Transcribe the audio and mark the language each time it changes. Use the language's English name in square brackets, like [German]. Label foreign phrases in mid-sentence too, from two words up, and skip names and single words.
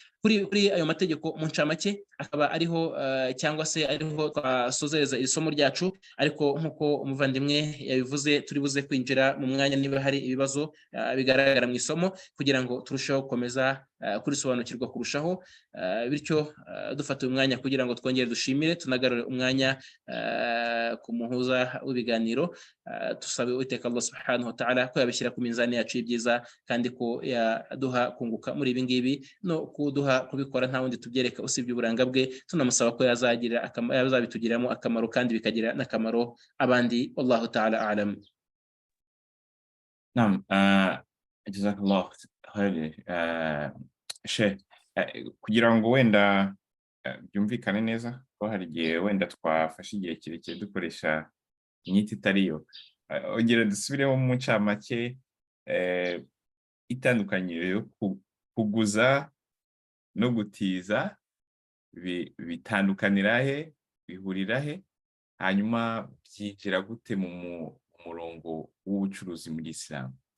[Kinyarwanda] Kuri ayo mategeko mu ncamake akaba ariho cyangwa se ariho twasozereza iri somo ryacu, ariko nk'uko umuvandimwe yabivuze turi buze kwinjira mu mwanya niba hari ibibazo bigaragara mu isomo, kugira ngo turusheho gukomeza kurisobanukirwa kurushaho, bityo dufata umwanya kugira ngo twongere dushimire, tunagarure umwanya ku muhuza w'ibiganiro. Tusabe Uwiteka [Arabic] الله سبحانه وتعالى [Kinyarwanda] ko yabishyira ku minzani yacu y'ibyiza, kandi ko yaduha kunguka muri ibi ngibi no kuduha kubikora nta wundi tubyereka usibye uburanga bwe. Tunamusaba ko yazabitugiramo akamaro kandi bikagira n'akamaro abandi. [Arabic] والله تعالى أعلم. نعم، جزاك الله خير شيخ, [Kinyarwanda] kugira ngo wenda byumvikane neza ko hari igihe wenda twafashe igihe kirekire dukoresha inyito itariyo, ongera dusubiremo mu ncamake itandukanye yo kuguza no gutiza, bitandukanira he, bihurira he, hanyuma byinjira gute mu murongo w'ubucuruzi muri Islam?